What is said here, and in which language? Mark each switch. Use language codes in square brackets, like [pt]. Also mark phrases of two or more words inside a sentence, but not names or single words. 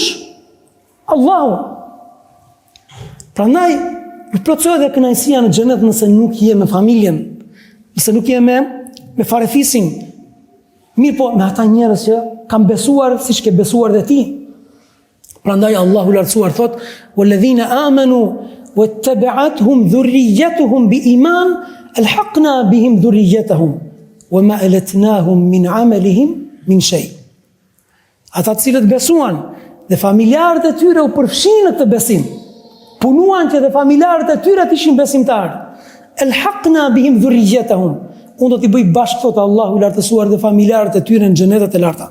[sq] Allahu. Prandaj nuk plotësohet dhe kënaqësia në xhenet nëse nuk je me familjen, nëse nuk je me farefisin. Mirë po, me ata njerëz që kanë besuar siç ke besuar dhe ti. Prandaj Allahu lartësuar thot: [ar] "والذين آمنوا واتبعتهم ذريتهم بإيمان ألحقنا بهم ذريتهم وما ألتناهم من عملهم من شيء." [sq] Ata të cilët besuan dhe familjarët e tyre u përfshin në këtë besim, punuan që dhe familjarët e tyre të ishin besimtarë. [ar] ألحقنا بهم ذريتهم. [sq] Unë do t'i bëj bashkë, thotë Allahu i lartësuar, dhe familjarët e tyre në xhenetet e larta.